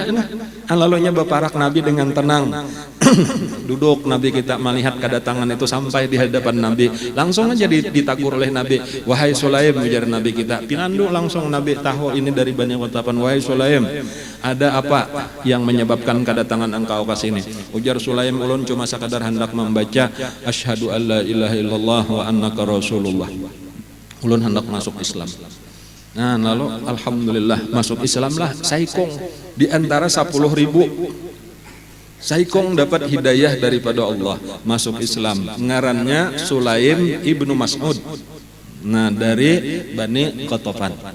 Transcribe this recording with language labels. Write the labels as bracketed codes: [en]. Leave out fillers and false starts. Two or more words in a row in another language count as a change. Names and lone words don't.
[bjn] Lalunya baparak Nabi dengan tenang. Duduk Nabi kita melihat kedatangan itu sampai di hadapan Nabi. Langsung aja ditagur oleh Nabi. Wahai Sulaim, ujar Nabi kita. Pinandu langsung Nabi tahu ini dari Bani Ghatafan. Wahai Sulaim, ada apa yang menyebabkan kedatangan engkau ke sini? Ujar Sulaim, ulun cuma sekadar hendak membaca [ar] asyhadu alla ilaha illallah wa annaka rasulullah. [bjn] Ulun hendak masuk Islam. Nah lalu alhamdulillah masuk Islam lah saikong di antara 10.000 saikong dapat hidayah daripada Allah masuk Islam. Ngarannya Sulaim ibnu Mas'ud. Nah dari Bani Ghatafan.